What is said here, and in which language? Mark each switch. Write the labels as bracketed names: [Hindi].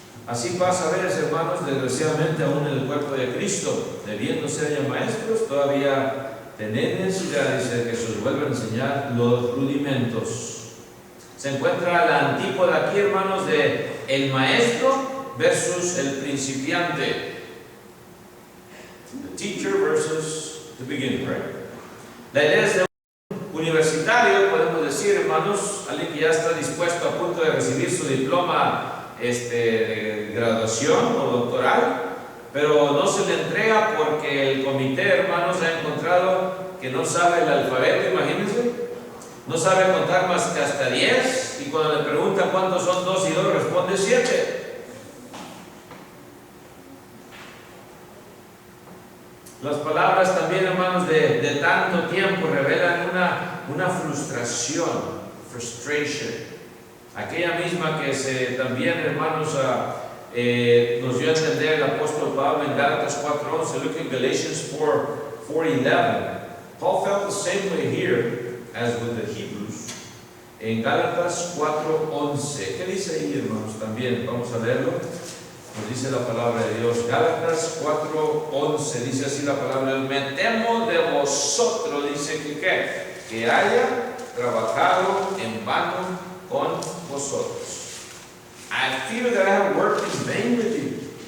[Spanish] Así pasa a veces, hermanos, desgraciadamente aún en el cuerpo de Cristo, debiendo ser ya maestros, todavía tener necesidad de que se os vuelva a enseñar los rudimentos. Se encuentra la antípoda aquí, hermanos, de el maestro versus el principiante. [English] The teacher versus the beginner, right? [Spanish] La idea es de un universitario, podemos decir, hermanos, alguien que ya está dispuesto, a punto de recibir su diploma de graduación o doctoral, pero no se le entrega porque el comité, hermanos, ha encontrado que no sabe el alfabeto, imagínense, no sabe contar más que hasta 10, y cuando le preguntan cuántos son 2 y 2, responde 7. Las palabras también, hermanos, de tanto tiempo revelan una frustración, frustration. Aquella misma que también, hermanos, nos dio a entender el apóstol Pablo en Gálatas 4:11. [English] Look at Galatians 4:11. Paul felt the same way here as with the Hebrews. [Spanish] En Gálatas 4:11. ¿Qué dice ahí, hermanos? También vamos a leerlo. Nos dice la palabra de Dios. Gálatas 4:11. Dice así la palabra de Dios: me temo de vosotros, dice que haya trabajado en vano con vosotros. [English] I fear that I have worked in vain with you.